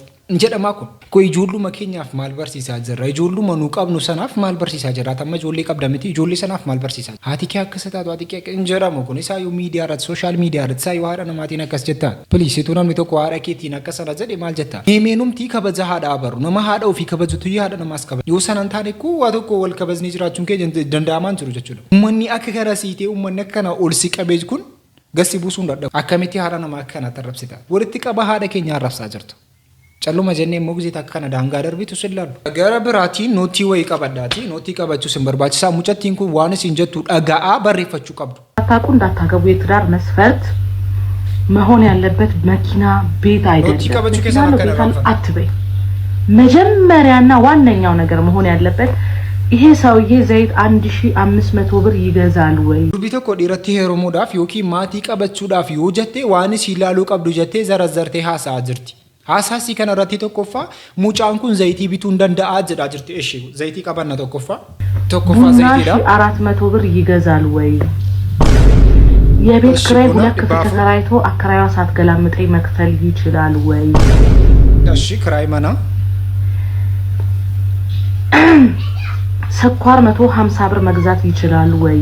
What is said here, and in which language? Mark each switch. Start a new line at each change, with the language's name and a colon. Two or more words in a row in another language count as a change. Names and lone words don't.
Oromo: Jedhamaa kun ijoolluma keenyaaf maal barsiisaa jirra ijoolluma nu qabnu sanaaf maal barsiisaa jirra tamma ijoollee qabda miti ijoollee sanaaf maal barsiisaa haati kee akka sataatu haati kee hin jedhamu kun isaa yoo miidiyaa irratti
English: sooshaal miidiyaa
Oromo: irratti isaa yoo haadha namaatiin akkas jettaan piliisituu namni tokko haadha keetiin akka sana jedhe maal jettaan meemeenumtii kabaja haadha abaru nama haadha ofii kabajatu haadha namaas kabaja yoo sanan taane koo waa tokko wal kabajni jiraachuun keenya danda'amaan jiru jechuudha uummanni akka gara siitee uummanni akkana ol si qabee kun gassi buusuun dadhabu akkamitti haadha namaa akkana tarrabsita walitti qaba haadha keenya arrabsaa jirtu. Calluma jennee mogzit akkana daangaa darbitu silaalu. Gara biraatiin nootii wayii qabaddaati nootii qabachuu sin barbaachisaa mucattiin kun waan isin jettu dhaga'aa barreeffachuu qabdu.
Amharic: አታውቁ እንዳታገቡ የትዳር መስፈርት መሆን ያለበት መኪና ቤት አይደለም። መኪና አትበይ። መጀመሪያና ዋነኛው ነገር መሆን ያለበት ይሄ ሰውዬ ዘይት 1500 ብር ይገዛል ወይ?
Oromo: ዱርቢ tokko dhiiratti heerumuudhaaf yookiin maatii qabachuudhaaf yoo jettee waan isin ilaaluu qabdu jettee zarazzartee haasa'aa jirti. Haasasii kana irratti tokkoffaa mucaan kun zayitii bituu danda'aa jedhaa jirti eshi zayitii qabanna tokkoffaa
Amharic: ዘይቲዳ 400 ብር ይገዛል ወይ የቤት ኪራይ ሁለት ክፍል ተከራይቶ አከራይዋ ሳትገላምጠኝ መክፈል ይችላል ወይ እሺ ኪራይ መና ስኳር 150 ብር መግዛት ይችላል ወይ